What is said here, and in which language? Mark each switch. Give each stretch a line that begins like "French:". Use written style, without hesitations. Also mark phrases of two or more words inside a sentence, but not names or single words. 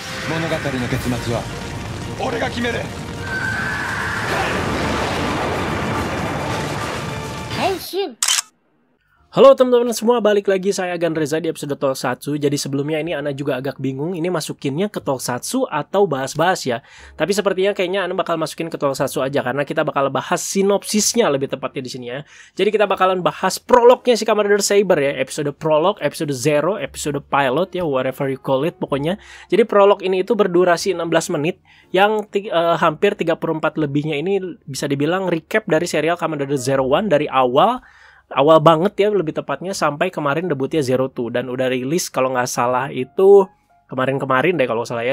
Japanese: 物語の結末は俺が決める。変身。
Indonesian: Halo teman-teman semua, balik lagi saya Agan Reza di episode Tokusatsu. Jadi sebelumnya ini Ana juga agak bingung ini masukinnya ke Tokusatsu atau bahas-bahas ya. Tapi sepertinya kayaknya Ana bakal masukin ke Tokusatsu aja karena kita bakal bahas sinopsisnya lebih tepatnya di sini ya. Jadi kita bakalan bahas prolognya si Kamen Rider Saber ya, episode prolog, episode zero, episode pilot ya,
English: whatever you call it pokoknya.
Indonesian: Jadi prolog ini itu berdurasi 16 menit yang hampir 34 lebihnya ini bisa dibilang recap dari serial Kamen Rider Zero One dari awal banget ya, lebih tepatnya sampai kemarin debutnya Zero Two, dan udah rilis kalau nggak salah itu kemarin deh kalau salah ya.